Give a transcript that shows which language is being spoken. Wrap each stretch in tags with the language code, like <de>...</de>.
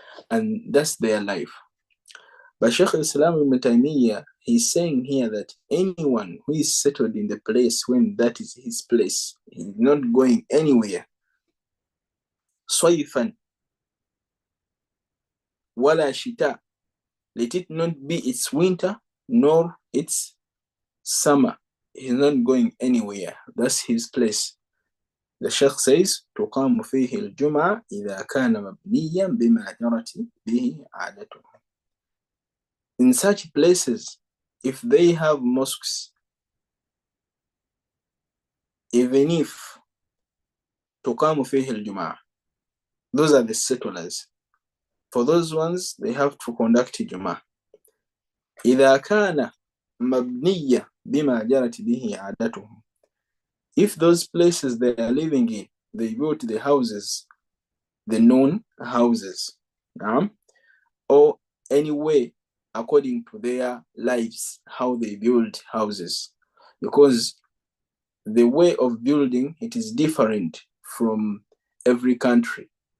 <en>And that's their life. But Shaykh al-Islam Ibn Taymiyyah, he's saying here that anyone who is settled in the place when that is his place, he's not going anywhere.</en> <ar>Swayfan wala shita,</ar> <en>let it not be its winter nor its summer. He's not going anywhere. That's his place. The Sheikh says,</en> <ar>تقام فيه الجمعة إذا كان مبنيا بما جرت به عادته.</ar> <en>In such places, if they have mosques, even if</en> <ar>تقام فيه الجمعة,</ar> <en>those are the settlers. For those ones, they have to conduct Juma.</en> <ar>إذا كان مبنيا بما جرت به عادته.</ar> <en>If those places they are living in, they built the houses, the known houses, or anyway, according to their lives, how they build houses. Because the way of building, it is different from every country.</en>